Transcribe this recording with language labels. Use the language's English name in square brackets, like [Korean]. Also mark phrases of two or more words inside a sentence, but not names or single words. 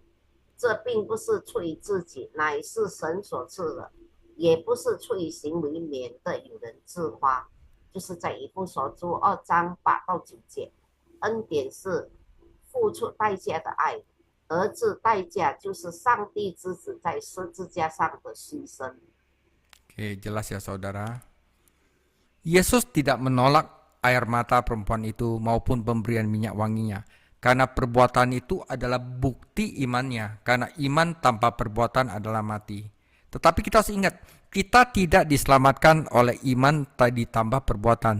[Chinese] 这并不是出于自己，乃是神所赐的，也不是出于行为，免得有人自夸。就是在以弗所书2章8到9节。恩典是付出代价的爱，而这代价就是上帝之子在十字架上的牺牲。 [Indonesian] Oke, jelas ya saudara. Yesus tidak menolak air mata perempuan itu maupun pemberian minyak wanginya. Karena perbuatan itu adalah bukti imannya. Karena iman tanpa perbuatan adalah mati. Tetapi kita harus ingat, kita tidak diselamatkan oleh iman ditambah perbuatan.